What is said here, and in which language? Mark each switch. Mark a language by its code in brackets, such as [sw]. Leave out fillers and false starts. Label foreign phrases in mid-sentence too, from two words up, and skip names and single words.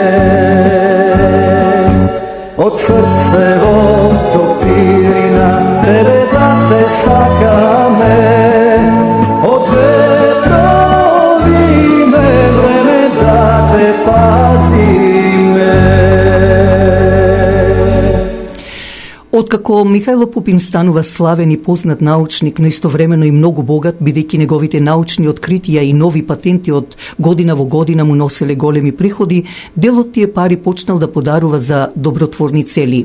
[mk] Од срцево до Пирина тебе брате сакаме, од ветрови ме време да те пазиме. Откако Михајло Пупин станува славен и познат научник, но истовремено и многу богат, бидејќи неговите научни откритија и нови патенти од година во година му носеле големи приходи, дел од тие пари почнал да подарува за добротворни цели.